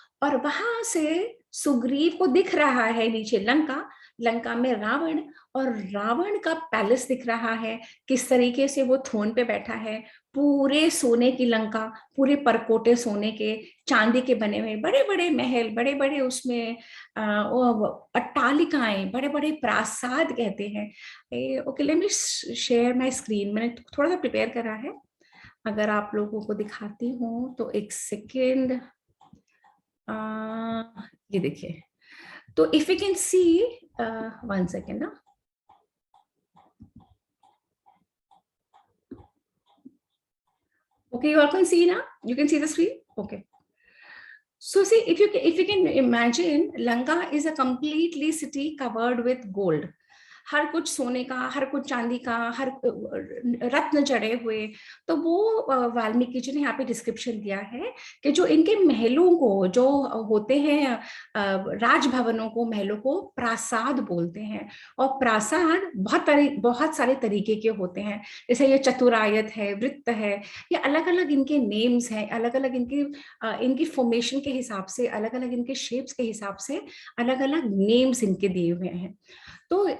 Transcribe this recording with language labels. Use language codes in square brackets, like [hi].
[hi] और वहां से सुग्रीव को दिख रहा है नीचे लंका, लंका में रावण, और रावण का पैलेस दिख रहा है, किस तरीके से वो थ्रोन पे बैठा है, पूरे सोने की लंका, पूरे परकोटे सोने के, चांदी के बने हुए बड़े बड़े महल, बड़े बड़े उसमें अट्टालिकाएं, बड़े बड़े प्रासाद कहते हैं। [en] okay, let me share my screen, [hi] मैंने थोड़ा सा प्रिपेयर करा है, अगर आप लोगों को दिखाती हूँ तो एक सेकेंड। ये देखिए, तो [en] If you can see, 1 second ना, okay, you all can see now, you can see the screen, okay. So see, if you can imagine, Lanka is a completely city covered with gold. [hi] हर कुछ सोने का, हर कुछ चांदी का, हर रत्न जड़े हुए। तो वो वाल्मीकि जी ने यहाँ पे डिस्क्रिप्शन दिया है कि जो इनके महलों को, जो होते हैं राजभवनों को, महलों को प्रासाद बोलते हैं। और प्रासाद बहुत सारे तरीके के होते हैं, जैसे ये चतुरायत है, वृत्त है, ये अलग अलग इनके नेम्स हैं, अलग अलग इनकी फॉर्मेशन के हिसाब से, अलग अलग इनके शेप्स के हिसाब से अलग अलग नेम्स इनके दिए हुए हैं। तो